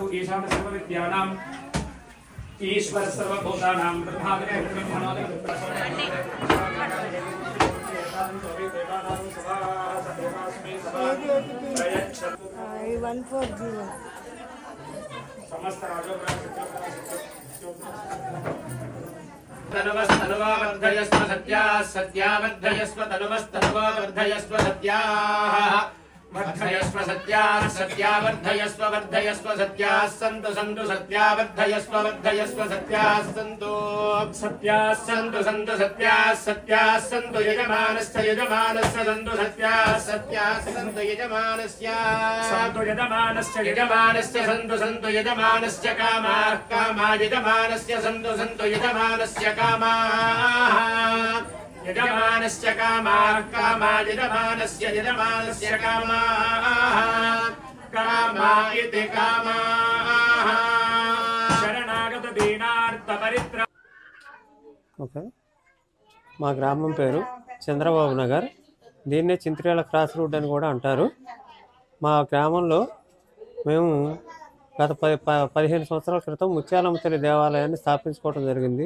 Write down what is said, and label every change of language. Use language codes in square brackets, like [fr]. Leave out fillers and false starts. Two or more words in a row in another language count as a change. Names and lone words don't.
[sa] ईशान सर्वविद्यानां ईश्वर सर्वभूतानां ब्रह्माग्ने ब्रह्मणोदय समस्त तनुवस्तनुवावर्धयस्व सत्याः सत्यावर्धयस्व तनुवस्तनुवावर्धयस्व सत्याः वर्धयस्व सत्याः सत्यावर्धयस्व वर्धयस्व सत्याः सन्तु सन्तु सत्यावर्धयस्व वर्धयस्व सत्याः सन्तु सत्याः सन्तु सन्तु सत्याः सत्याः सन्तु यजमानस्य यजमानस्य सन्तु सत्याः सत्याः सन्तु यजमानस्य यजमानस्य सन्तु सन्तु यजमानस्य कामाः कामा यजमानस्य सन्तु सन्तु यजमानस्य कामाः यजमानस्य कामाः कामा यजमानस्य यजमानस्य कामाः कामा इति कामाः शरणागत दीनार्थ परित्रा. [te] ఓకే, మా గ్రామం పేరు చంద్రబాబు నగర్. దీన్నే చింత్రేల క్రాస్ రోడ్ అని కూడా అంటారు. మా గ్రామంలో మేము గత 15 సంవత్సరాల క్రితం ముత్యాలమ్మ తల్లి దేవాలయాన్ని స్థాపించుకోవడం జరిగింది.